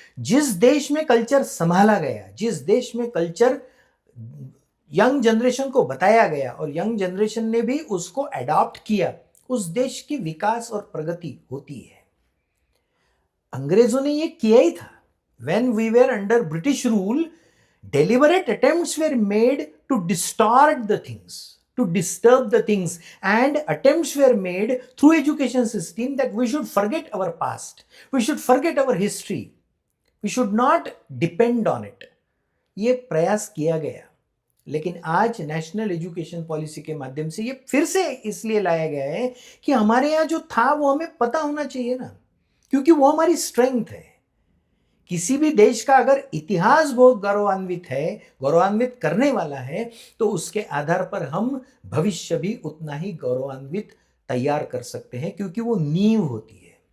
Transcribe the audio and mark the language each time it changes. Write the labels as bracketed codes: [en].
[hi] जिस देश में कल्चर संभाला गया, जिस देश में कल्चर यंग जनरेशन को बताया गया और यंग जनरेशन ने भी उसको अडॉप्ट किया, उस देश की विकास और प्रगति होती है. अंग्रेजों ने ये किया ही था. [en] When we were under British rule, deliberate attempts were made to distort the things, to disturb the things, and attempts were made through education system that we should forget our past, we should forget our history, we should not depend on it. [hi] ये प्रयास किया गया लेकिन आज national education policy के माध्यम से ये फिर से इसलिए लाया गया है कि हमारे यहाँ जो था वो हमें पता होना चाहिए ना, क्योंकि वो हमारी स्ट्रेंथ है। किसी भी देश का अगर इतिहास बहुत गौरवान्वित है, गौरवान्वित करने वाला है, तो उसके आधार पर हम भविष्य भी उतना ही गौरवान्वित तैयार कर सकते हैं, क्योंकि वो नींव होती है।